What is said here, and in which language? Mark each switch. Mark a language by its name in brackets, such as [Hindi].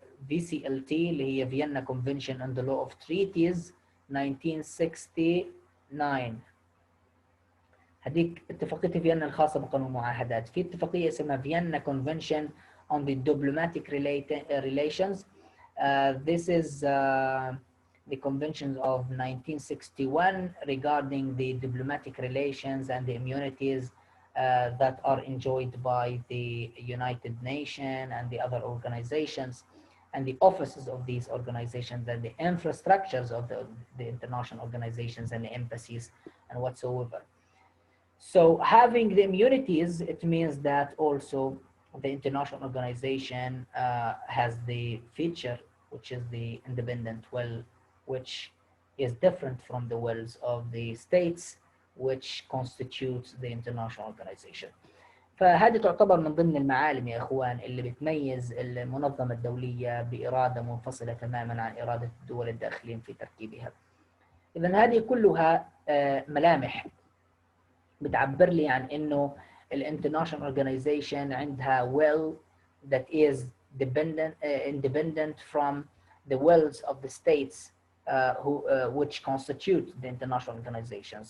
[Arabic] VCLT اللي هي Vienna Convention on the Law of Treaties 1969. هذيك اتفاقية فيينا الخاصة بقانون المعاهدات. في اتفاقية اسمها Vienna Convention on the Diplomatic Relations. [English] This is the conventions of 1961 regarding the diplomatic relations and the immunities that are enjoyed by the United Nations and the other organizations, and the offices of these organizations and the infrastructures of the international organizations and the embassies and whatsoever. So having the immunities, it means that also the international organization has the feature, which is the independent will, which is different from the wills of the states, which constitutes the international organization. [Arabic] فهذه تعتبر من ضمن المعالم يا اخوان اللي بتميز المنظمة الدولية بإرادة منفصلة تماما عن إرادة الدول الداخلين في تركيبها. [English] إذن هذه كلها ملامح بتعبر لي عن انه الانترناشونال اورجانيزيشن عندها will that is independent from the wills of the states which constitute the international organization.